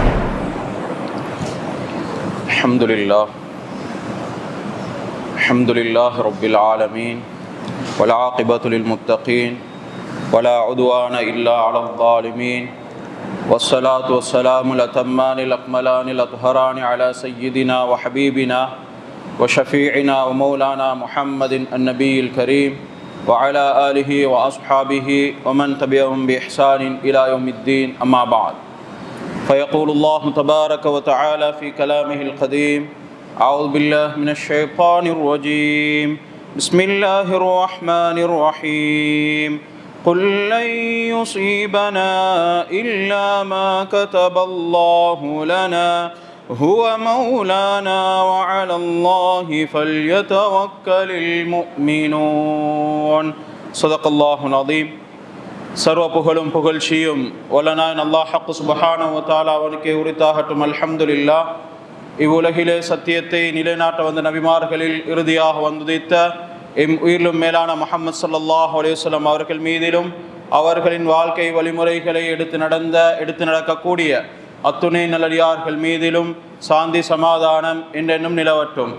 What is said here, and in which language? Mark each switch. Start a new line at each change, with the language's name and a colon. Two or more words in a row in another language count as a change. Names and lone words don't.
Arabic: الحمد لله الحمد لله رب العالمين والعاقبة للمتقين ولا عدوان إلا على الظالمين والصلاة والسلام لتمان الأكملان الأطهران على سيدنا وحبيبنا وشفيعنا ومولانا محمد النبي الكريم وعلى آله وأصحابه ومن تبعهم بإحسان إلى يوم الدين أما بعد فيقول الله تبارك وتعالى في كلامه القديم أعوذ بالله من الشيطان الرجيم بسم الله الرحمن الرحيم قل لن يصيبنا إلا ما كتب الله لنا هو مولانا وعلى الله فليتوكل المؤمنون صدق الله العظيم.
Tamil: சர்வ புகழும் புகழ்ச்சியும் வல்லனாய்
Arabic: الله حق سبحانه وتعالى
Tamil: அவனுக்கே உரித்தாகட்டும். அல்ஹம்துலில்லாஹ். இவ்வுலகிலே சத்தியத்தை நிலைநாட்ட வந்த நபிமார்களில் இறுதியாக வந்துதித்த எம் உயிரிலும் மேலான முஹம்மது
Arabic: صلى الله عليه وسلم
Tamil: அவர்கள் மீதிலும் அவர்களின் வாழ்க்கை வழிமுறைகளை எடுத்து நடக்கக்கூடிய அத்துணை நல்லடியார்கள் மீதிலும் சாந்தி சமாதானம் என்றென்னும் நிலவட்டும்.